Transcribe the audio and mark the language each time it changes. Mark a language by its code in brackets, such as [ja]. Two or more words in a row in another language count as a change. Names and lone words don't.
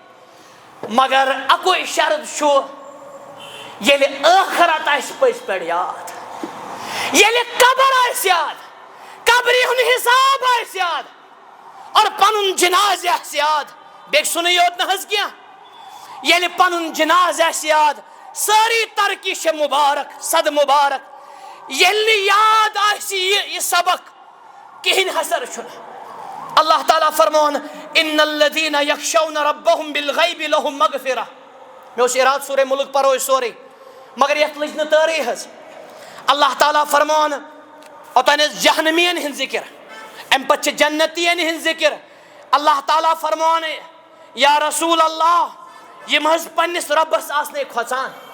[ks] مگر اکوے شرط چھُ ییٚلہِ ٲخرت آسہِ پٔزۍ پٲٹھۍ یاد ییٚلہِ قبر آسہِ یاد قبرِ ہُنٛد حساب آسہِ یاد اور پنُن جنازٕ آسہِ یاد بیٚیہِ سُنٕے یوت نہٕ حظ کینٛہہ ییٚلہِ پنُن جنازٕ آسہِ یاد سٲری ترقی چھِ مُبارک صد مُبارک ییٚلہِ نہٕ یاد آسہِ یہِ سبق کِہیٖنۍ حسر چھُنہٕ اللہ تعالیٰ فرمون [ar] ان الذین یخشون ربهم بالغیب لهم مغفرہ [ks] مےٚ اوس ارادٕ سورہ ملک پرو أسۍ سورُے مگر یتھ لٔج نہٕ تٲرٕے حظ اللہ تعالیٰ فرمون اوٚتانۍ ٲس جہنمین ہٕنٛز ذکر امہِ پتہٕ چھِ جنتین ہٕنٛز ذکر اللہ تعالیٰ فرمون [ar] یا رسول اللہ [ks] یِم حظ پننس رۄبس آسنے کھۄژان